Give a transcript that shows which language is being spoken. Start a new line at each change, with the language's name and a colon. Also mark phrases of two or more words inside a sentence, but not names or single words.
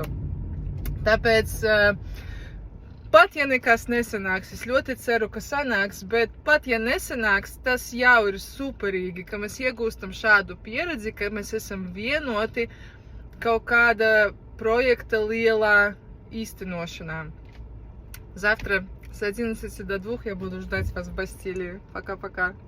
Latvian: Tāpēc, pat ja nekas nesanāks, es ļoti ceru, ka sanāks, bet pat ja nesanāks, tas jau ir superīgi, ka mēs iegūstam šādu pieredzi, ka mēs esam vienoti kaut kāda projekta lielā īstenošanā.
Russian: Завтра с 11 до 2 я буду ждать вас в Бастилии. Пока-пока.